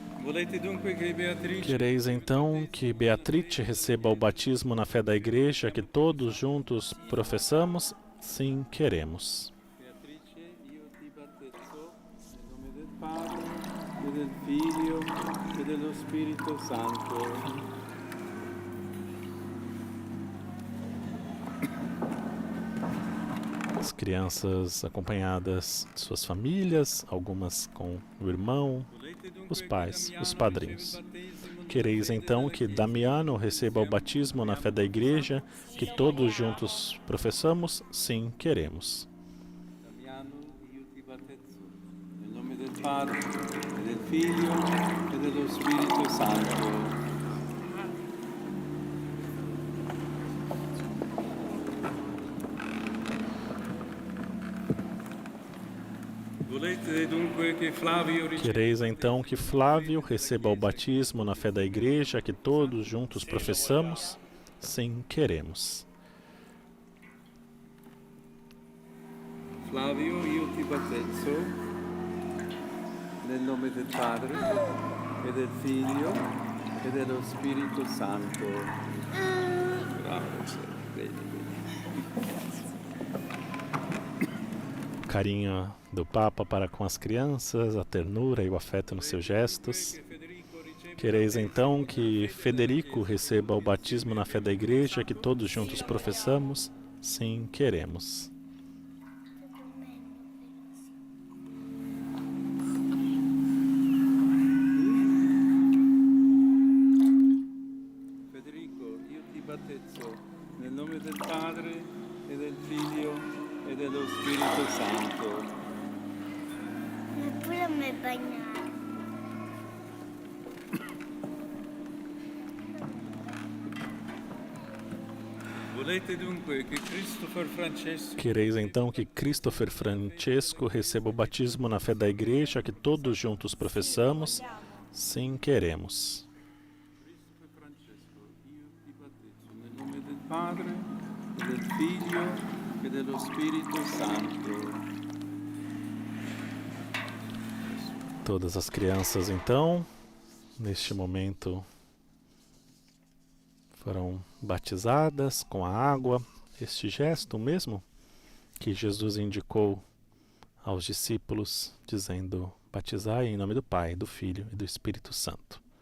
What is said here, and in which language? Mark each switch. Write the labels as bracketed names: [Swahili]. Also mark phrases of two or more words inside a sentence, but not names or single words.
[Italian] Volete dunque che Beatrice [Portuguese] Quereis então que Beatrice receba o batismo na fé da Igreja que todos juntos professamos? Sim, queremos. [Italian] Beatrice, io ti battezzo nel nome del Padre e del Figlio e dello Spirito Santo. [Portuguese] As crianças acompanhadas de suas famílias, algumas com o irmão, os pais, os padrinhos. Quereis então que Damiano receba o batismo na fé da Igreja que todos juntos professamos? Sim, queremos. [Italian] Damiano, io ti battezzo nel nome del Padre e del Figlio e dello Spirito Santo. Volete dunque che Flavio riceva [Portuguese] Quereis então que Flávio receba o batismo na fé da Igreja que todos juntos professamos? Sim, queremos. [Italian] Flavio, io ti battezzo nel nome del Padre e del Figlio e dello Spirito Santo. Bravo, bene. [Portuguese] Carinho do Papa para com as crianças, a ternura e o afeto nos seus gestos. Quereis então que Federico receba o batismo na fé da Igreja que todos juntos professamos? Sim, queremos. [Italian] Federico, io ti battezzo nel nome del Padre e del Figlio e dello Spirito Santo. Pure a me bagnare. Volete dunque che Christopher Francesco [Portuguese] Quereis então que Christopher Francesco receba o batismo na fé da Igreja que todos juntos professamos? Sim, queremos. [Italian] Francesco, io ti battezzo nel nome del Padre e del Figlio e dello Spirito Santo. [Portuguese] Todas as crianças então, neste momento, foram batizadas com a água, este gesto mesmo que Jesus indicou aos discípulos, dizendo: batizai em nome do Pai, do Filho e do Espírito Santo.